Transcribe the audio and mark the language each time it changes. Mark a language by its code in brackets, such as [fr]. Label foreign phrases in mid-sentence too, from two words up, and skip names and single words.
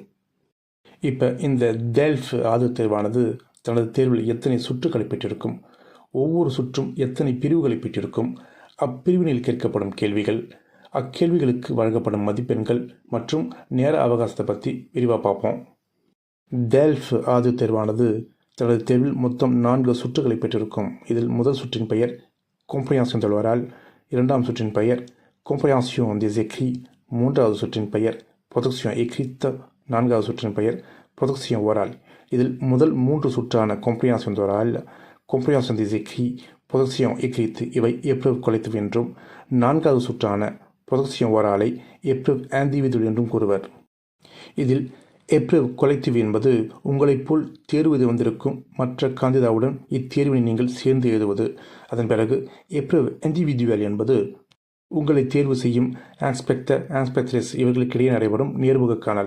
[ta] இப்போ இந்த டெல்ஃப் ஆது தேர்வானது தனது தேர்வில் எத்தனை சுற்றுக்களை பெற்றிருக்கும், ஒவ்வொரு சுற்றும் எத்தனை பிரிவுகளை பெற்றிருக்கும், அப்பிரிவினில் கேட்கப்படும் கேள்விகள், அக்கேள்விகளுக்கு வழங்கப்படும் மதிப்பெண்கள் மற்றும் நேர அவகாசத்தை பற்றி விரிவாக பார்ப்போம். டெல்ஃப் ஆது தேர்வானது தனது தேர்வில் மொத்தம் 4 சுற்றுகளை பெற்றிருக்கும். இதில் முதல் சுற்றின் பெயர் [fr] compréhension de l'oral, [ta] இரண்டாம் சுற்றின் பெயர் [fr] compréhension des écrits, [ta] மூன்றாவது சுற்றின் பெயர் [fr] production écrite, [ta] நான்காவது சுற்றின் பெயர் [fr] production orale. [ta] இதில் முதல் 3 சுற்றான [fr] compréhension de l'oral, compréhension des écrits, production écrite [ta] இவை [fr] épreuve collective [ta] என்றும், நான்காவது சுற்றான [fr] production orale épreuve individuelle [ta] என்றும் கூறுவர். இதில் [fr] épreuve collective [ta] என்பது உங்களைப் போல் தேர்வு எழுத வந்திருக்கும் மற்ற காந்திதாவுடன் இத்தேர்வினை நீங்கள் சேர்ந்து எழுதுவது. அதன் பிறகு [fr] épreuve individuelle [ta] என்பது உங்களை தேர்வு செய்யும் இன்ஸ்பெக்டர், இன்ஸ்பெக்டரஸ் இவர்களுக்கிடையே நடைபெறும் நேர்முக காணல்.